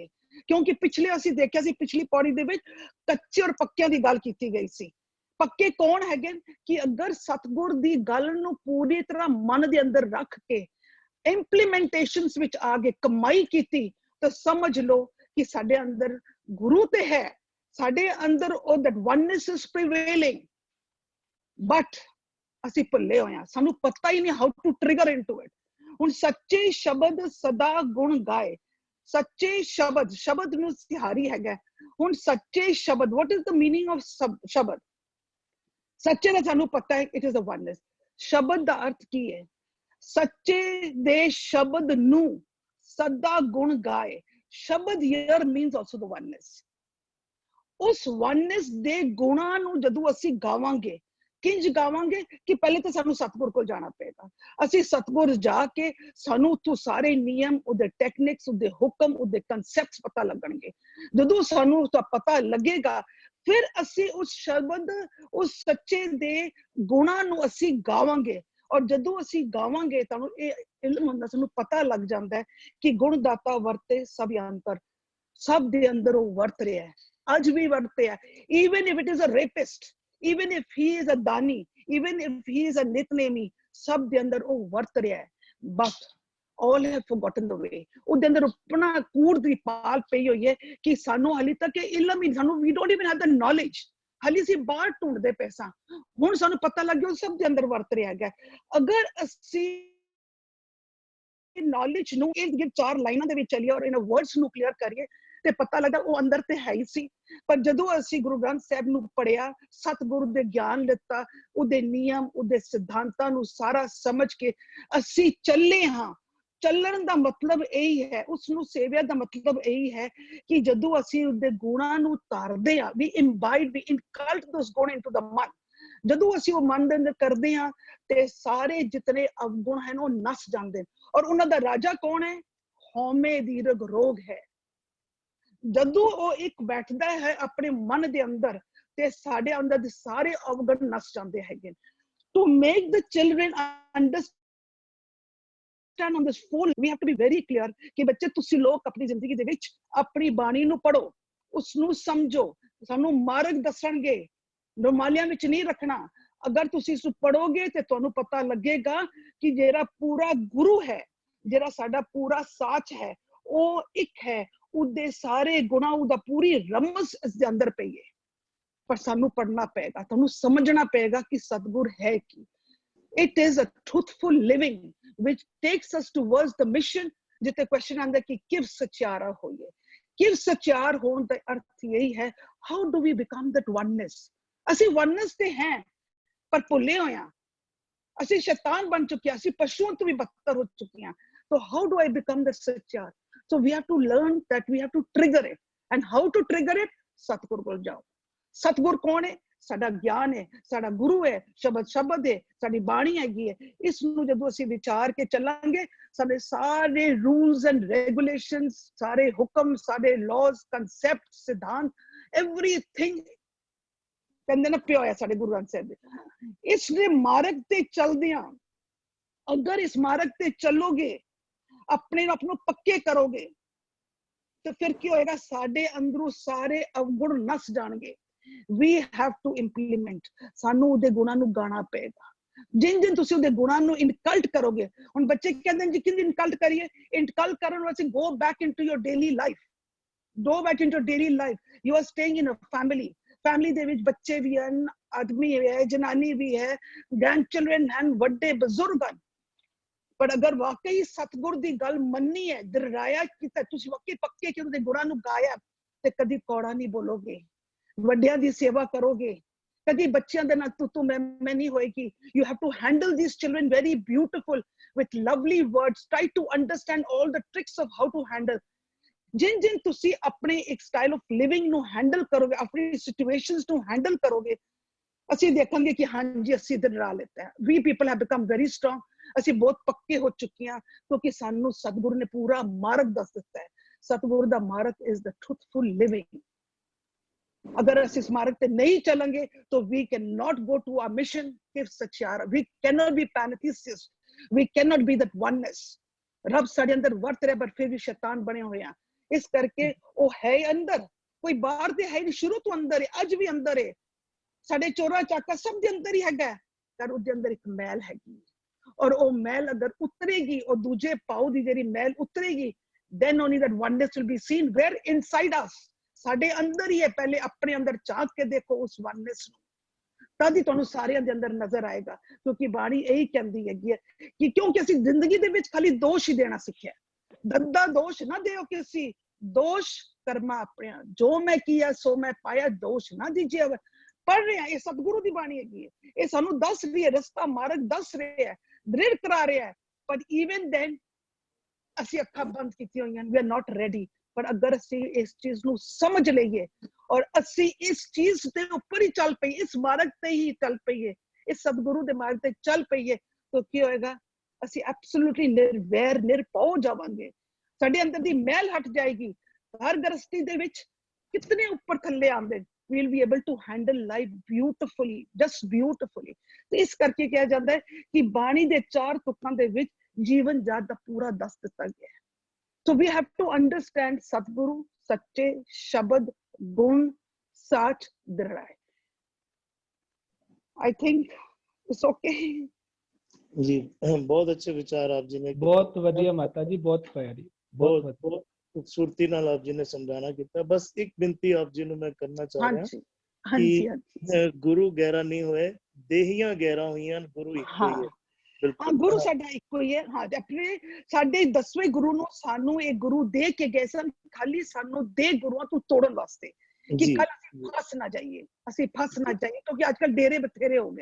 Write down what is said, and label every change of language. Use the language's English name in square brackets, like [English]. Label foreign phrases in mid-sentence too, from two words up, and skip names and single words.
[Punjabi] ਕਿਉਂਕਿ ਪਿਛਲੇ ਅਸੀਂ ਦੇਖਿਆ ਸੀ, ਪਿਛਲੀ ਪੌੜੀ ਦੇ ਵਿੱਚ ਕੱਚੇ ਔਰ ਪੱਕਿਆਂ ਦੀ ਗੱਲ ਕੀਤੀ ਗਈ ਸੀ। ਪੱਕੇ ਕੌਣ ਹੈਗੇ? ਕਿ ਅਗਰ ਸਤਗੁਰ ਦੀ ਗੱਲ ਨੂੰ ਪੂਰੀ ਤਰ੍ਹਾਂ ਮਨ ਦੇ ਅੰਦਰ ਰੱਖ ਕੇ ਇੰਪਲੀਮੈਂਟੇਸ਼ਨਸ ਵਿੱਚ ਆ ਕੇ ਕਮਾਈ ਕੀਤੀ, ਤਾਂ ਸਮਝ ਲਓ ਕਿ ਸਾਡੇ ਅੰਦਰ ਗੁਰੂ ਤੇ ਹੈ, ਸਾਡੇ ਅੰਦਰ ਉਹ [English] that oneness is prevailing, but [Punjabi] ਅਸੀਂ ਭੁੱਲੇ ਹੋਏ ਹਾਂ, ਸਾਨੂੰ ਪਤਾ ਹੀ ਨਹੀਂ [English] how to trigger into it। [Punjabi] ਹੁਣ ਸੱਚੇ ਸ਼ਬਦ ਸਦਾ ਗੁਣ ਗਾਏ। ਸੱਚੇ ਸ਼ਬਦ, ਸ਼ਬਦ ਨੂੰ ਸਿਹਾਰੀ ਹੈਗਾ। ਹੁਣ ਸੱਚੇ ਸ਼ਬਦ, [English] what is the meaning of ਸ਼ਬਦ? [Punjabi] ਸੱਚੇ ਦਾ ਸਾਨੂੰ ਪਤਾ ਹੈ, [English] it is a oneness। [Punjabi] ਸ਼ਬਦ ਦਾ ਅਰਥ ਕੀ ਹੈ? ਸੱਚੇ ਦੇ ਸ਼ਬਦ ਨੂੰ ਸਦਾ ਗੁਣ ਗਾਏ। [English] ਸ਼ਬਦ here means also the oneness. [Punjabi] ਉਸ oneness ਦੇ ਗੁਣਾਂ ਨੂੰ ਜਦੋਂ ਅਸੀਂ ਗਾਵਾਂਗੇ, ਕਿੰਜ ਗਾਵਾਂਗੇ ਕਿ ਪਹਿਲੇ ਤਾਂ ਸਾਨੂੰ ਸਤਿਗੁਰ ਕੋਲ ਜਾਣਾ ਪਏਗਾ। ਅਸੀਂ ਸਤਿਗੁਰ ਜਾ ਕੇ ਸਾਨੂੰ ਉੱਥੋਂ ਸਾਰੇ ਨਿਯਮ, ਉਹਦੇ ਟੈਕਨਿਕਸ, ਉਹਦੇ ਹੁਕਮ, ਉਹਦੇ ਕਨਸੈਪਟਸ ਪਤਾ ਲੱਗਣਗੇ। ਜਦੋਂ ਸਾਨੂੰ ਤਾਂ ਪਤਾ ਲੱਗੇਗਾ, ਫਿਰ ਅਸੀਂ ਉਸ ਸ਼ਬਦ, ਉਸ ਸੱਚੇ ਦੇ ਗੁਣਾਂ ਨੂੰ ਅਸੀਂ ਗਾਵਾਂਗੇ। ਔਰ ਜਦੋਂ ਅਸੀਂ ਗਾਵਾਂਗੇ ਤੁਹਾਨੂੰ ਇਹ ਇਲਮ ਹੁੰਦਾ, ਸਾਨੂੰ ਪਤਾ ਲੱਗ ਜਾਂਦਾ ਹੈ ਕਿ ਗੁਣਦਾਤਾ ਵਰਤੇ ਸਭ ਅੰਤਰ, ਸਭ ਦੇ ਅੰਦਰ ਉਹ ਵਰਤ ਰਿਹਾ ਹੈ, ਅੱਜ ਵੀ ਵਰਤਿਆ। [English] even if it is a rapist, even if he is a dani, even if he is a nitnemi, [Punjabi] ਸਭ ਦੇ ਅੰਦਰ ਉਹ ਵਰਤ ਰਿਹਾ ਹੈ। [English] but all have forgotten the way. [Punjabi] ਉਹਦੇ ਅੰਦਰ ਆਪਣਾ ਕੂੜ ਦੀ ਪਾਲ ਪਈ ਹੋਈ ਹੈ ਕਿ ਸਾਨੂੰ ਹਾਲੇ ਤੱਕ ਇਹ ਇਲਮ ਹੀ, ਸਾਨੂੰ [English] we don't even have the knowledge, [Punjabi] ਹਾਲੇ ਅਸੀਂ ਬਾਹਰ ਢੂੰਡਦੇ ਪਏ ਸਾਂ। ਹੁਣ ਸਾਨੂੰ ਪਤਾ ਲੱਗ ਗਿਆ ਉਹ ਸਭ ਦੇ ਅੰਦਰ ਵਰਤ ਰਿਹਾ ਹੈਗਾ। ਅਗਰ ਅਸੀਂ ਨੌਲੇਜ ਨੂੰ ਇਹ 4 ਲਾਈਨਾਂ ਦੇ ਵਿੱਚ ਚਲੀਏ ਔਰ ਇਹਨਾਂ ਵਰਡਸ ਨੂੰ ਕਲੀਅਰ ਕਰੀਏ ਤੇ ਪਤਾ ਲੱਗਦਾ ਉਹ ਅੰਦਰ ਤੇ ਹੈ ਹੀ ਸੀ। ਪਰ ਜਦੋਂ ਅਸੀਂ ਗੁਰੂ ਗ੍ਰੰਥ ਸਾਹਿਬ ਨੂੰ ਪੜਿਆ, ਸਤਿਗੁਰੂ ਦੇ ਗਿਆਨ ਲਿੱਤਾ, ਉਹਦੇ ਨਿਯਮ, ਉਹਦੇ ਸਿਧਾਂਤਾਂ ਨੂੰ ਸਾਰਾ ਸਮਝ ਕੇ ਅਸੀਂ ਚੱਲੇ ਹਾਂ। ਚੱਲਣ ਦਾ ਮਤਲਬ ਇਹੀ ਹੈ, ਉਸ ਨੂੰ ਸੇਵਿਆ ਦਾ ਮਤਲਬ ਇਹੀ ਹੈ ਕਿ ਜਦੋਂ ਅਸੀਂ ਉਹਦੇ ਗੁਣਾਂ ਨੂੰ ਧਾਰਦੇ ਹਾਂ, [English] we imbibe, we incult those ਗੁਣ into the mind। [Punjabi] ਜਦੋਂ ਅਸੀਂ ਉਹ ਮਨ ਦੇ ਅੰਦਰ ਕਰਦੇ ਹਾਂ ਤੇ ਸਾਰੇ ਜਿਤਨੇ ਅਵਗੁਣ ਹਨ ਉਹ ਨਸ ਜਾਂਦੇ। ਔਰ ਉਹਨਾਂ ਦਾ ਰਾਜਾ ਕੌਣ ਹੈ? ਹਉਮੈ ਦੀਰਘ ਰੋਗ ਹੈ। ਜਦੋਂ ਉਹ ਇੱਕ ਬੈਠਦਾ ਹੈ ਆਪਣੇ ਮਨ ਦੇ ਅੰਦਰ ਤੇ ਸਾਡੇ ਅੰਦਰ ਦੇ ਸਾਰੇ ਅਵਗੁਣ ਨਸ ਜਾਂਦੇ ਹੈਗੇ। [English] To make the children understand on this full, we have to be very clear [Punjabi] ਕਿ ਬੱਚੇ ਤੁਸੀਂ ਲੋਕ ਆਪਣੀ ਜ਼ਿੰਦਗੀ ਦੇ ਵਿੱਚ ਆਪਣੀ ਬਾਣੀ ਨੂੰ ਪੜੋ, ਉਸ ਨੂੰ ਸਮਝੋ, ਸਾਨੂੰ ਮਾਰਗ ਦੱਸਣਗੇ, ਰੁਮਾਲਿਆਂ ਵਿੱਚ ਨਹੀਂ ਰੱਖਣਾ। ਅਗਰ ਤੁਸੀਂ ਇਸ ਨੂੰ ਪੜੋਗੇ ਤੇ ਤੁਹਾਨੂੰ ਪਤਾ ਲੱਗੇਗਾ ਕਿ ਜਿਹੜਾ ਪੂਰਾ ਗੁਰੂ ਹੈ, ਜਿਹੜਾ ਸਾਡਾ ਪੂਰਾ ਸਾਚ ਹੈ, ਉਹ ਇੱਕ ਹੈ, ਉਹਦੇ ਸਾਰੇ ਗੁਣਾਂ, ਉਹਦਾ ਪੂਰੀ ਰਮਜ਼ ਇਸ ਦੇ ਅੰਦਰ ਪਈ ਹੈ। ਪਰ ਸਾਨੂੰ ਪੜਨਾ ਪਏਗਾ, ਤੁਹਾਨੂੰ ਸਮਝਣਾ ਪਏਗਾ ਕਿ ਸਤਿਗੁਰ ਹੈ ਕੀ। [English] It is a truthful living which takes us towards the mission। [Punjabi] ਜਿੱਥੇ ਕੁਐਸਚਨ ਆਉਂਦਾ ਕਿ ਕਿਵ ਸਚਿਆਰਾ ਹੋਈਏ। ਕਿਵ ਸਚਿਆਰ ਹੋਣ ਦਾ ਅਰਥ ਇਹੀ ਹੈ, [English] how do we become that oneness। [Punjabi] ਅਸੀਂ oneness ਤੇ ਹੈ ਪਰ ਭੁੱਲੇ ਹੋਏ ਹਾਂ, ਅਸੀਂ ਸ਼ੈਤਾਨ ਬਣ ਚੁੱਕੇ ਹਾਂ, ਅਸੀਂ ਪਸ਼ੂਆਂ ਤੋਂ ਵੀ ਬਦਤਰ ਹੋ ਚੁੱਕੇ ਹਾਂ। [English] So how do I become that ਸਚਿਆਰ? So we have to learn that we have to trigger it। And how to trigger it? [Punjabi] ਸਤਿਗੁਰ ਕੋਲ ਜਾਓ। ਸਤਿਗੁਰ ਕੌਣ ਹੈ? ਸਾਡਾ ਗਿਆਨ ਹੈ, ਸਾਡਾ ਗੁਰੂ ਹੈ, ਸ਼ਬਦ ਹੈ, ਸਾਡੀ ਬਾਣੀ ਹੈਗੀ ਹੈ। ਇਸ ਨੂੰ ਜਦੋਂ ਅਸੀਂ ਵਿਚਾਰ ਕੇ ਚੱਲਾਂਗੇ, ਸਾਡੇ ਸਾਰੇ [English] rules and regulations, [Punjabi] ਸਾਰੇ ਹੁਕਮ, ਸਾਡੇ ਲਾਜ਼, ਕਨਸੈਪਟ, ਸਿਧਾਂਤ, ਐਵਰੀਥਿੰਗ ਕਹਿੰਦੇ ਨਾ ਪਿਆ ਹੋਇਆ ਸਾਡੇ ਗੁਰੂ ਗ੍ਰੰਥ ਸਾਹਿਬ ਦੇ। ਇਸ ਦੇ ਮਾਰਗ ਤੇ ਚੱਲਦਿਆਂ, ਅਗਰ ਇਸ ਮਾਰਗ ਤੇ ਚੱਲੋਗੇ, ਆਪਣੇ ਆਪ ਨੂੰ ਪੱਕੇ ਕਰੋਗੇ, ਤੇ ਫਿਰ ਕੀ ਹੋਏਗਾ? ਸਾਡੇ ਅੰਦਰੋਂ ਸਾਰੇ ਅਵਗੁਣ ਨਸ ਜਾਣਗੇ। [English] We have to implement। [Punjabi] ਸਾਨੂੰ ਉਹਦੇ ਗੁਣਾਂ ਨੂੰ ਗਾਣਾ ਪਏਗਾ। ਜਿਨ ਤੁਸੀਂ ਉਹਦੇ ਗੁਣਾਂ ਨੂੰ ਇਨਕਲਟ ਕਰੋਗੇ। ਹੁਣ ਬੱਚੇ ਕਹਿੰਦੇ ਨੇ ਜੀ ਕਿੰਨੀ ਇਨਕਲਟ ਕਰੀਏ? ਇਨਕਲਟ ਕਰਨ ਵਾਸਤੇ [English] go back into your daily life। Go back into your daily life। You are staying in a family। [Punjabi] ਫੈਮਿਲੀ ਦੇ ਵਿੱਚ ਬੱਚੇ ਵੀ ਹਨ, ਆਦਮੀ ਹੈ, ਜਨਾਨੀ ਵੀ ਹੈ, [English] grand children [Punjabi] ਹਨ, ਵੱਡੇ ਬਜ਼ੁਰਗ ਹਨ। ਪਰ ਅਗਰ ਵਾਕਈ ਸਤਿਗੁਰ ਦੀ ਗੱਲ ਮੰਨੀ ਹੈ, ਦ੍ਰਿੜਾਇਆ ਕੀਤਾ, ਤੁਸੀਂ ਵਾਕਈ ਪੱਕੇ ਕਿ ਉਹਦੇ ਗੁਣਾਂ ਨੂੰ ਗਾਇਆ, ਤੇ ਕਦੀ ਕੌੜਾ ਨਹੀਂ ਬੋਲੋਗੇ, ਵੱਡਿਆਂ ਦੀ ਸੇਵਾ ਕਰੋਗੇ, ਕਦੀ ਬੱਚਿਆਂ ਦੇ ਨਾਲ ਤੂੰ ਮੈਂ ਨਹੀਂ ਹੋਏਗੀ। [English] You have to handle these children very beautiful with lovely words। Try to understand all the tricks of how to handle। [Punjabi] ਜਿਨ ਤੁਸੀਂ ਆਪਣੇ ਇੱਕ [English] style of living [Punjabi] ਨੂੰ ਹੈਂਡਲ ਕਰੋਗੇ, ਆਪਣੀ ਸਿਚੁਏਸ਼ਨਸ ਨੂੰ ਹੈਂਡਲ ਕਰੋਗੇ, ਅਸੀਂ ਦੇਖਾਂਗੇ ਕਿ ਹਾਂਜੀ ਅਸੀਂ ਦ੍ਰਿੜਾ ਲਿੱਤਾ ਹੈ। [English] We people have become very strong। [Punjabi] ਅਸੀਂ ਬਹੁਤ ਪੱਕੇ ਹੋ ਚੁੱਕੇ ਹਾਂ ਕਿਉਂਕਿ ਸਾਨੂੰ ਸਤਿਗੁਰੂ ਨੇ ਪੂਰਾ ਮਾਰਗ ਦੱਸ ਦਿੱਤਾ ਹੈ। ਸਤਿਗੁਰੂ ਦਾ ਮਾਰਗ [English] is the truthful living। [Punjabi] ਅਗਰ ਅਸੀਂ ਇਸ ਮਾਰਗ ਤੇ ਨਹੀਂ ਚੱਲਾਂਗੇ ਤਾਂ [English] we cannot go to our mission। [Punjabi] ਕਿਵ ਸਚਿਆਰਾ, [English] we cannot be pantheistic। We cannot be that oneness। [Punjabi] ਰੱਬ ਸਾਡੇ ਅੰਦਰ ਵਰਤ ਰਿਹਾ ਪਰ ਫਿਰ ਵੀ ਸ਼ੈਤਾਨ ਬਣੇ ਹੋਏ ਆ। ਇਸ ਕਰਕੇ ਉਹ ਹੈ ਅੰਦਰ, ਕੋਈ ਬਾਹਰ ਤੇ ਹੈ ਨਹੀਂ, ਸ਼ੁਰੂ ਤੋਂ ਅੰਦਰ ਹੈ, ਅੱਜ ਵੀ ਅੰਦਰ ਹੈ। ਸਾਡੇ ਚੋਰਾ ਚਾਕਾ ਸਭ ਦੇ ਅੰਦਰ ਹੀ ਹੈਗਾ, ਪਰ ਉਹਦੇ ਅੰਦਰ ਇੱਕ ਮੈਲ ਹੈਗੀ। ਔਰ ਉਹ ਮੈਲ ਅਗਰ ਉਤਰੇਗੀ, ਉਹ ਦੂਜੇ ਪਾਉ ਦੀ ਜਿਹੜੀ ਮੈਲ ਉਤਰੇਗੀ, [English] then only that oneness will be seen where inside us। [Punjabi] ਸਾਡੇ ਅੰਦਰ ਹੀ ਹੈ। ਪਹਿਲੇ ਆਪਣੇ ਅੰਦਰ ਝਾਂਕ ਕੇ ਦੇਖੋ ਉਸ oneness ਨੂੰ, ਤਦ ਹੀ ਤੁਹਾਨੂੰ ਸਾਰਿਆਂ ਦੇ ਅੰਦਰ ਨਜ਼ਰ ਆਏਗਾ। ਕਿਉਂਕਿ ਬਾਣੀ ਇਹੀ ਕਹਿੰਦੀ ਹੈਗੀ ਹੈ ਕਿ ਕਿਉਂਕਿ ਅਸੀਂ ਜ਼ਿੰਦਗੀ ਦੇ ਵਿੱਚ ਖਾਲੀ ਦੋਸ਼ ਹੀ ਦੇਣਾ ਸਿੱਖਿਆ। ਦੰਦਾ ਦੋਸ਼ ਨਾ ਦਿਓ ਕਿਸੇ, ਦੋਸ਼ ਕਰਮਾ ਆਪਣੇ, ਜੋ ਮੈਂ ਕੀਆ ਸੋ ਮੈਂ ਪਾਇਆ, ਦੋਸ਼ ਨਾ ਦੀਜੀਏ। ਪੜ੍ਹ ਰਹੇ ਹਾਂ, ਇਹ ਸਤਿਗੁਰੂ ਦੀ ਬਾਣੀ ਹੈਗੀ ਹੈ, ਇਹ ਸਾਨੂੰ ਦੱਸ ਰਹੀ ਹੈ, ਰਸਤਾ ਮਾਰਗ ਦੱਸ ਰਿਹਾ ਹੈ, ਦ੍ਰਿੜ ਕਰਾ ਰਿਹਾ ਹੈ। ਪਰ [English] even then [Punjabi] ਅਸੀਂ ਅੱਖਾਂ ਬੰਦ ਕੀਤੀਆਂ ਹੋਈਆਂ, [English] we are not ready। [Punjabi] ਪਰ ਅਗਰ ਅਸੀਂ ਇਸ ਚੀਜ਼ ਨੂੰ ਸਮਝ ਲਈਏ ਔਰ ਅਸੀਂ ਇਸ ਚੀਜ਼ ਦੇ ਉੱਪਰ ਹੀ ਚੱਲ ਪਈਏ, ਇਸ ਮਾਰਗ ਤੇ ਹੀ ਚੱਲ ਪਈਏ, ਇਸ ਸਤਿਗੁਰੂ ਦੇ ਮਾਰਗ ਤੇ ਚੱਲ ਪਈਏ, ਤਾਂ ਕੀ ਹੋਏਗਾ? ਅਸੀਂ ਐਬਸੋਲੂਟਲੀ ਨਿਰਵੈਰ ਨਿਰਭਉ ਜਾਵਾਂਗੇ। ਸਾਡੇ ਅੰਦਰ ਦੀ ਮੈਲ ਹਟ ਜਾਏਗੀ। ਹਰ ਗ੍ਰਸਤੀ ਦੇ ਵਿੱਚ ਕਿਤਨੇ ਉੱਪਰ ਥੱਲੇ ਆਉਂਦੇ, [English] we will be able to handle life beautifully, just beautifully। [Punjabi] ਤੇ ਇਸ ਕਰਕੇ ਕਿਹਾ ਜਾਂਦਾ ਹੈ ਕਿ ਬਾਣੀ ਦੇ 4 ਤੁਕਾਂ ਦੇ ਵਿੱਚ ਜੀਵਨ ਜਾਤ ਦਾ ਪੂਰਾ ਦੱਸ ਦਿੱਤਾ ਗਿਆ ਹੈ। [English] So we have to understand [Punjabi] ਸਤਿਗੁਰੂ, ਸੱਚੇ, ਸ਼ਬਦ, ਗੁਣ, ਸਾਚ, ਦ੍ਰਿੜਾਈ। [English] I think it's okay। [Hindi] जी बहुत अच्छे विचार आप जी ने, [Punjabi] ਬਹੁਤ ਵਧੀਆ ਮਾਤਾ ਜੀ, ਬਹੁਤ ਪਿਆਰੀ, ਬਹੁਤ बहुत ਵਧੀਆ। [Hindi] बहुत खूबसूरती नाल आप जी ने समझाना किया। बस एक बिनती आप जी ਨੂੰ मैं करना चाह रहा [Punjabi] ਹਾਂਜੀ ਹਾਂਜੀ [Hindi] कि [Punjabi] ਹਾਂਜੀ ਗੁਰੂ ਗਹਿਰਾ ਨਹੀਂ ਹੋਏ, ਦੇਹੀਆਂ ਗਹਿਰਾ ਹੋਈਆਂ, गुरु ਇੱਕ ਹਾਂ ਹੀ ਹੈ। ਹਾਂ, [Hindi] बिल्कुल [Punjabi] ਗੁਰੂ ਸਾਡਾ ਇੱਕੋ ਹੀ ਹੈ। ਹਾਂ, ਆਪਣੇ ਸਾਡੇ 10ਵੇਂ ਗੁਰੂ ਨੂੰ ਸਾਨੂੰ ਇਹ ਗੁਰੂ ਦੇ ਕੇ ਗਏ ਸਨ, ਖਾਲੀ ਸਾਨੂੰ ਦੇ ਗੁਰੂਆਂ ਤੋਂ ਤੋੜਨ ਵਾਸਤੇ ਕਿ [Hindi] जी [Punjabi] ਕੱਲ ਅਸੀਂ ਫਸ ਨਾ ਜਾਈਏ, ਅਸੀਂ ਫਸ ਨਾ ਜਾਈਏ, ਕਿਉਂਕਿ ਅੱਜ ਕੱਲ ਡੇਰੇ ਬਥੇਰੇ ਹੋ ਗਏ।